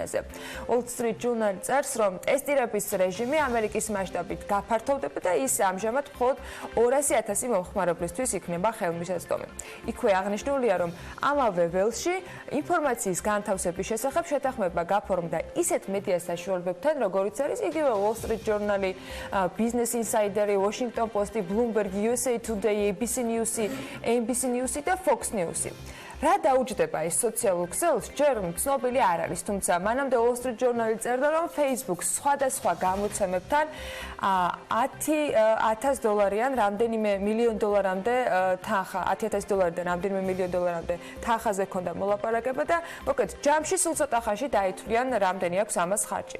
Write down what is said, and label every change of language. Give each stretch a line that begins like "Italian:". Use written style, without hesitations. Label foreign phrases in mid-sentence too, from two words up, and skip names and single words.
Georgian: Wall Street Journal წერს, რომ ტესტირების რეჟიმი ამერიკის მასშტაბით გაფართოვდება და ის ამჟამად მხოლოდ 200,000 მომხმარებლისთვის იქნება ხელმისაწვდომი. იქვე აღნიშნულია, რომ ამავე ველში ინფორმაციის განთავსების შესახებ შეთანხმება გაფორმდა ისეთ მედია საშუალებებთან, როგორიც არის იგივე Wall Street Journal, Business Insider, Washington Post, Bloomberg, USA Today, ABC News, NBC News და Fox News. რა დაუჯდება ეს სოციალურ ქსელს, ჯერ ცნობილი არ არის, თუმცა მანამდე Wall Street Journal წერდა, რომ Facebook-ს სხვადასხვა გამოცემებთან $10,000-დან რამდენიმე $1,000,000 თანხა, $10,000-დან რამდენიმე $1,000,000-მდე თანხაზე ჰქონდა მოლაპარაკება და მოკლედ ჯამში სულ ცოტა ხანში დაითვლიან რამდენი აქვს ამას ხარჯი.